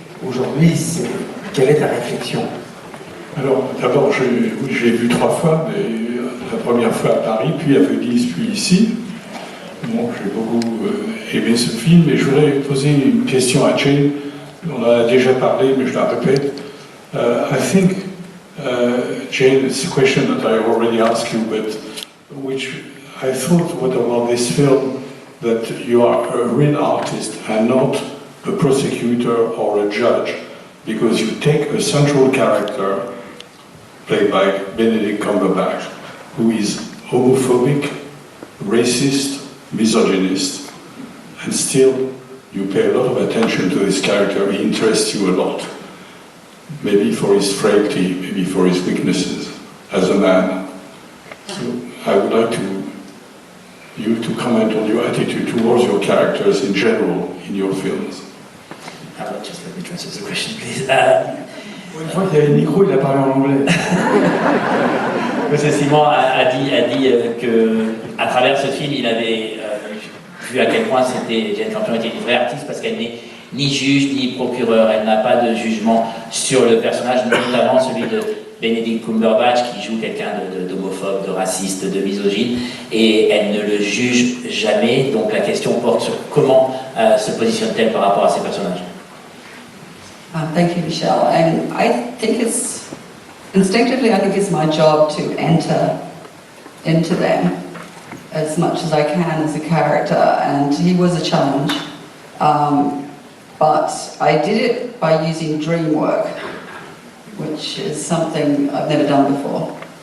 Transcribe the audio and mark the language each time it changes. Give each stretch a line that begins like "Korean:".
French: Aujourd'hui, quelle est ta réflexion? Alors, d'abord, j'ai vu 3 fois, mais la première fois à Paris, puis à Venise, puis ici. Bon, j'ai beaucoup aimé ce film, et je voudrais poser une question à Jane. On en a déjà parlé, mais je la répète.
English: I think, Jane, it's a question that I already asked you, but which I thought about this film, that you are a real artist and not a prosecutor or a judge, because you take a central character, played by Benedict Cumberbatch, who is homophobic, racist, misogynist, and still you pay a lot of attention to this character. He interests you a lot, maybe for his frailty, maybe for his weaknesses as a man. So I would like you to comment on your attitude towards your characters in general in your films. Just let me translate the question, please.
French: Une fois qu'il y avait le micro, il a parlé en anglais. Monsieur Simon a dit qu'à travers ce film, il avait vu à quel point Jane Campion était une vraie artiste, parce qu'elle n'est ni juge ni procureur, elle n'a pas de jugement sur le personnage, notamment celui de Benedict Cumberbatch, qui joue quelqu'un d'homophobe, de raciste, de misogyne, et elle ne le juge jamais. Donc la question porte sur comment se positionne-t-elle par rapport à ces personnages.
English: Thank you, Michelle. And I think instinctively, I think it's my job to enter into them as much as I can as a character. And he was a challenge. But I did it by using dream work, which is something I've never done before.